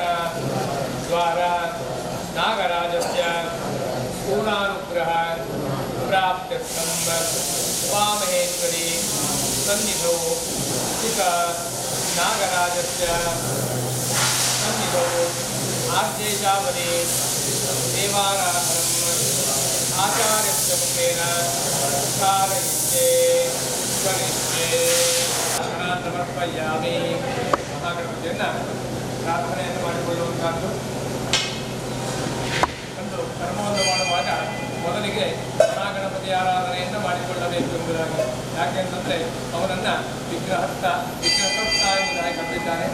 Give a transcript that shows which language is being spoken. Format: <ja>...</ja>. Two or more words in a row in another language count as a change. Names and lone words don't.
<sa>द्वारा नागराजस्य पूर्णानुग्रह प्राप्त्यर्थं उमामहेश्वरी सन्निधौ स्थित नागराजस्य सन्निधौ आद्यैषावदे देवाराधनम् आचार्यस्य मुखेन कारयिष्ये करिष्ये ಸಮರ್ಪಯಾಮಿ.</sa> <kn>ಮಹಾಗಣಪತಿಯನ್ನು ಪ್ರಾರ್ಥನೆಯನ್ನು ಮಾಡಿಕೊಳ್ಳುವಂಥದ್ದು. ಒಂದು ಕರ್ಮವನ್ನು ಮಾಡುವಾಗ ಮೊದಲಿಗೆ ಮಹಾಗಣಪತಿ ಆರಾಧನೆಯನ್ನು ಮಾಡಿಕೊಳ್ಳಬೇಕು ಎಂಬುದಾಗಿ. ಯಾಕೆಂತಂದರೆ ಅವನನ್ನು ವಿಗ್ರಹಸ್ಥ ಎಂಬುದಾಗಿ ಕರೆದಿದ್ದಾನೆ.</kn>